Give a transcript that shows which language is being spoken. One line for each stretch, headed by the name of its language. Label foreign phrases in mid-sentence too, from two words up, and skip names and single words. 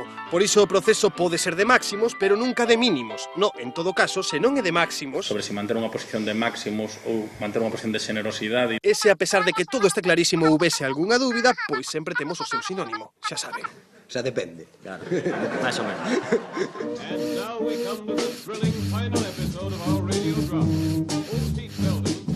Galician: Por iso o proceso pode ser de máximos, pero nunca de mínimos. No, en todo caso, se non é de máximos... Sobre se manter unha posición de máximos ou manter unha posición de generosidade. Ese, a pesar de que todo este clarísimo houvese algunha dúbida, pois sempre temos o seu sinónimo. Xa saben. Xa depende. Claro, máis ou menos.
English: And now we come to the thrilling final episode of our radio drama. Old Seat Building.